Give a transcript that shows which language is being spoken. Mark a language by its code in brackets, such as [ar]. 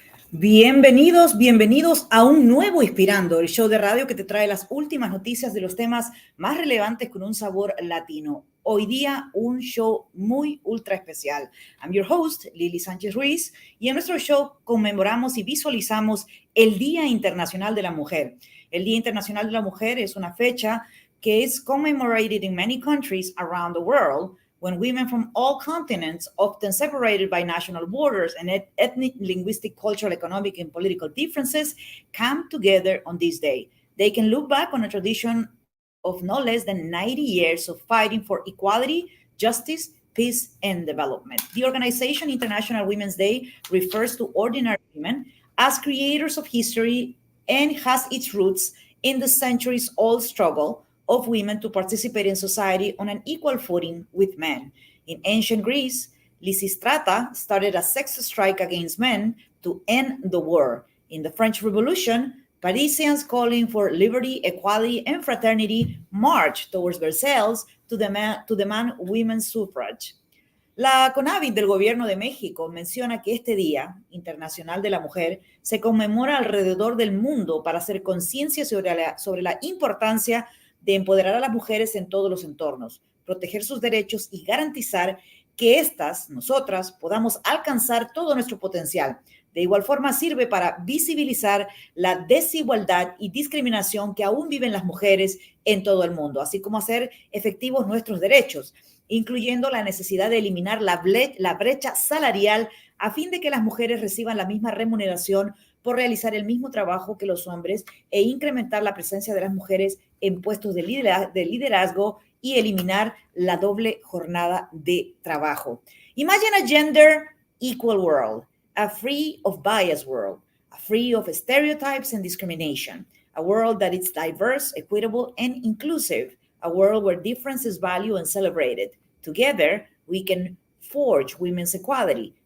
[es] Bienvenidos, bienvenidos a un nuevo Ispirando, el show de radio que te trae las últimas noticias de los temas más relevantes con un sabor latino. Hoy día un show muy ultra especial. [en] I'm your host, [es] Lili Sánchez Ruiz, y en nuestro show conmemoramos y visualizamos el Día Internacional de la Mujer. El Día Internacional de la Mujer es una fecha que es [en] commemorated in many countries around the world, when women from all continents, often separated by national borders and ethnic, linguistic, cultural, economic, and political differences, come together on this day. They can look back on a tradition of no less than 90 years of fighting for equality, justice, peace, and development. The organization International Women's Day refers to ordinary women as creators of history and has its roots in the centuries-old struggle of women to participate in society on an equal footing with men. In ancient Greece, Lysistrata started a sex strike against men to end the war. In the French Revolution, Parisians calling for liberty, equality, and fraternity marched towards Versailles to demand women's suffrage. [es] La CONAVIT del Gobierno de México menciona que este Día Internacional de la Mujer se conmemora alrededor del mundo para hacer conciencia sobre la importancia de empoderar a las mujeres en todos los entornos, proteger sus derechos y garantizar que nosotras, podamos alcanzar todo nuestro potencial. De igual forma, sirve para visibilizar la desigualdad y discriminación que aún viven las mujeres en todo el mundo, así como hacer efectivos nuestros derechos, incluyendo la necesidad de eliminar la brecha salarial a fin de que las mujeres reciban la misma remuneración por realizar el mismo trabajo que los hombres e incrementar la presencia de las mujeres en puestos de liderazgo y eliminar la doble jornada de trabajo. [en] Imagine a gender equal world, a free of bias world, a free of stereotypes and discrimination, a world that is diverse, equitable, and inclusive, a world where difference is valued and celebrated. Together, we can forge women's equality.